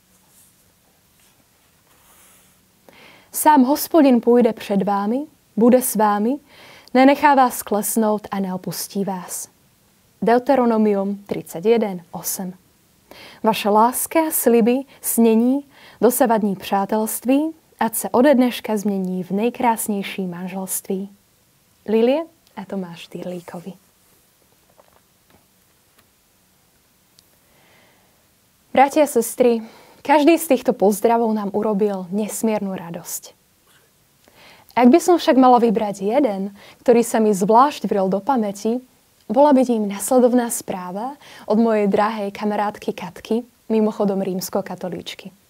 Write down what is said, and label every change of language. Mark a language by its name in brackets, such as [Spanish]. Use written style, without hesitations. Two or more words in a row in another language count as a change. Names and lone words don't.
[Czech] Sám Hospodin půjde před vámi, bude s vámi, nenechá vás klesnout a neopustí vás. Deuteronomium 31:8. Vaše láska, sliby, snění, dosavadní přátelství, ať se ode dneška změní v nejkrásnější manželství. Lilie a Tomáš Tyrlíkovi. [Slovak] Bratia a sestry, každý z týchto pozdravov nám urobil nesmiernu radosť. Ak by som však mala vybrať jeden, ktorý sa mi zvlášť vrel do pamäti, bola by ním nasledovná správa od mojej drahej kamarátky Katky, mimochodom rímskokatolíčky.